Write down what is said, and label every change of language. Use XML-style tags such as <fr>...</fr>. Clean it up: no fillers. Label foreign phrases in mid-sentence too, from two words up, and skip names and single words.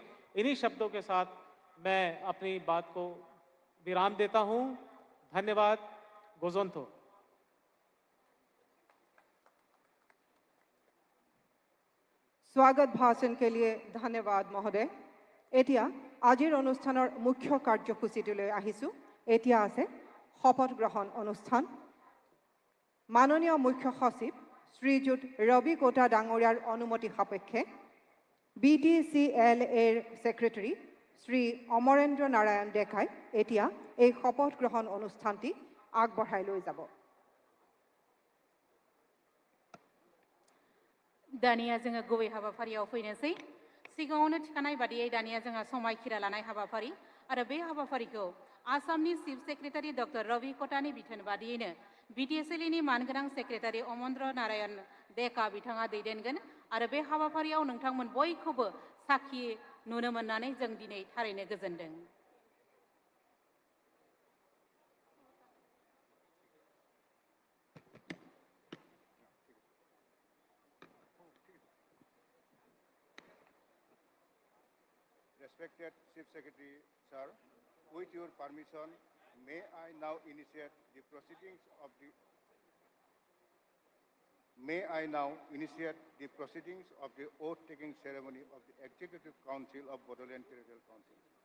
<hi>इन्हीं शब्दों के साथ मैं अपनी बात को विराम देता हूँ। धन्यवाद। गोजोंतो। स्वागत भाषण के लिए धन्यवाद महोदय।</hi> <as>এতিয়া আজিৰ অনুষ্ঠানৰ মুখ্য কাৰ্যসূচীটোলৈ আহিছোঁ। এতিয়া আছে শপত গ্ৰহণ অনুষ্ঠান। মাননীয় মুখ্য সচিব শ্ৰীযুত ৰবি কোটা ডাঙৰীয়াৰ অনুমতি সাপেক্ষে BTCLAৰ সেক্ৰেটাৰী শ্ৰী অমৰেন্দ্ৰ নাৰায়ণ ডেকাই এতিয়া এই শপত গ্ৰহণ অনুষ্ঠানটি আগবঢ়াই লৈ যাব।</as> <brx>दानिया जोङो गुबै हाबाफारियाव फैनोसै। सिगाङावनो थिखानाय बादियै दानिया जोंहा समायखिरा लानाय हाबाफारि आरो बे हाबाफारिखौ आसामनि</brx> <en>Chief Secretary</en> <brx>डक्टर रवि कटानि बिथोन बादियैनो BTCLनि मानगोनां सेक्रेटारि अमरेन्द्र नारायण डेका बिथाङा दैदेनगोन आरो बे हाबाफारियाव नोंथांमोन बयखौबो साखि नुनो मोननानै जों दिनै थारैनो गोजोनदों।</brx> <en>Respected Chief Secretary, sir, with your permission, may I now initiate the proceedings of the oath-taking ceremony of the Executive Council of Bodoland Territorial Council.</en>